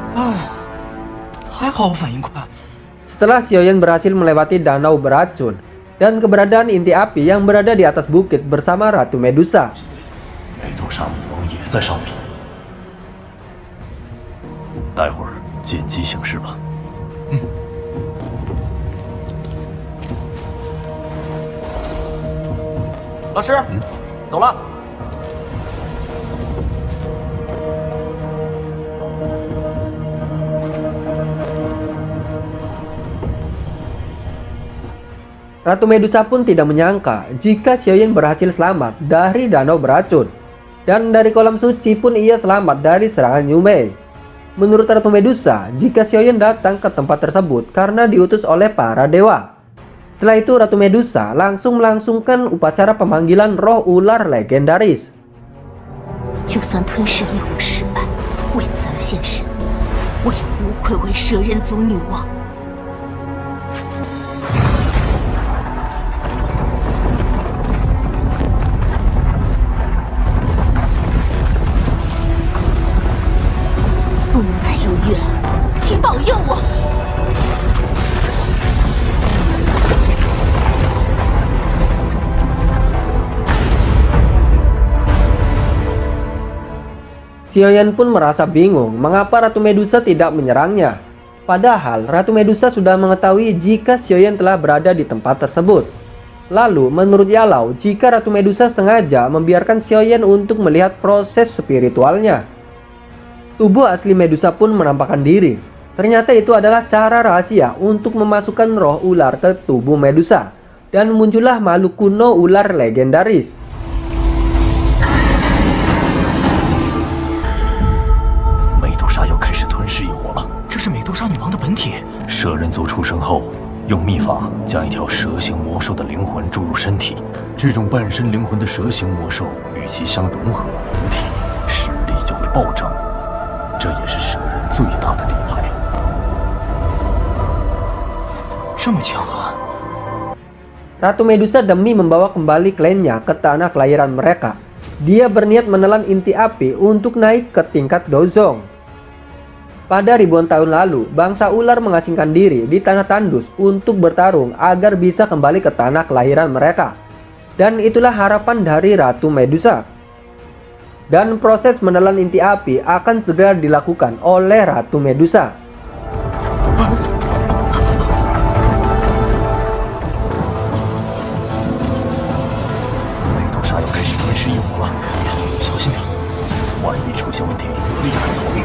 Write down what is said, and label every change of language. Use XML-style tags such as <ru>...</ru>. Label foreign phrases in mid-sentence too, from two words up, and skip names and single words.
<zh>还好我反应快。</zh> <id>Setelah Xiaoyan berhasil melewati danau beracun, dan keberadaan inti api yang berada di atas bukit bersama Ratu Medusa.</id> <zh>美杜莎女王也在上面。待会儿见机行事吧。老师，走了。</zh> <id>Ratu Medusa pun tidak menyangka jika Xiaoyan berhasil selamat dari danau beracun. Dan dari kolam suci pun ia selamat dari serangan Yume. Menurut Ratu Medusa, jika Xiaoyan datang ke tempat tersebut karena diutus oleh para dewa. Setelah itu Ratu Medusa langsung melangsungkan upacara pemanggilan roh ular legendaris.</id> <zh>就算吞噬异火失败，为此而献身，我也无愧为蛇人族女王。不能再犹豫了，请保佑我！</zh> <id>Xiaoyan pun merasa bingung mengapa Ratu Medusa tidak menyerangnya. Padahal Ratu Medusa sudah mengetahui jika Xiaoyan telah berada di tempat tersebut. Lalu menurut Yalau, jika Ratu Medusa sengaja membiarkan Xiaoyan untuk melihat proses spiritualnya. Tubuh asli Medusa pun menampakkan diri. Ternyata itu adalah cara rahasia untuk memasukkan roh ular ke tubuh Medusa. Dan muncullah makhluk kuno ular legendaris.</id> <zh>美杜莎要开始吞噬异火了。这是美杜莎女王的本体。蛇人族出生后，用秘法将一条蛇形魔兽的灵魂注入身体。这种半身灵魂的蛇形魔兽与其相融合，体实力就会暴涨。这也是蛇人最大的底牌。这么强悍！</zh> <id>Ratu Medusa demi membawa kembali klannya ke tanah kelahiran mereka. Dia berniat menelan inti api untuk naik ke tingkat Dozong. Pada ribuan tahun lalu, bangsa ular mengasingkan diri di tanah tandus untuk bertarung agar bisa kembali ke tanah kelahiran mereka. Dan itulah harapan dari Ratu Medusa. Dan proses menelan inti api akan segera dilakukan oleh Ratu Medusa.</id> <zh>Medusa 要开始吞噬异火了，小心点，万一出现问题，立刻逃命。</zh>